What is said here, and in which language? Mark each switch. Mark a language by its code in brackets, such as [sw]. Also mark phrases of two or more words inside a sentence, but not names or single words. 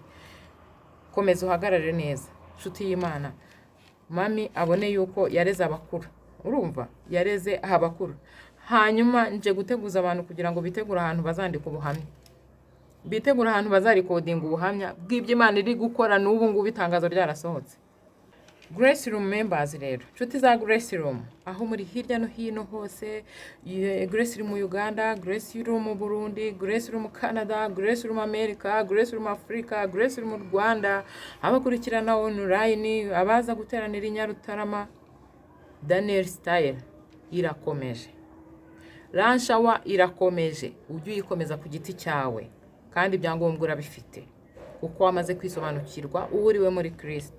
[rw] Komeza uhagarare neza nshuti y'Imana. Mami abone yuko yareze abakuru, urumva? Yareze abakuru. Hanyuma nje guteguza abantu kugira ngo bitegure ahantu bazandika ubuhamya, bitegura ahantu bazarikodinga ubuhamya bw'ibyo Imana iri gukora n'ubu ngubu itangazo ryarasohotse. Grace Room members rero, nshuti za Grace Room aho muri hirya no hino hose, Grace Room Uganda, Grace Room Burundi, Grace Room Canada, Grace Room America, Grace Room Africa, Grace Room Rwanda, abakurikirana online, abaza guteranira i Nyarutarama, Daniel Style irakomeje, Ranshawa irakomeje, ujye uyikomeza ku giti cyawe kandi ibyangombwa urabifite kuko wamaze kwisobanukirwa uwo uriwe muri Kristo.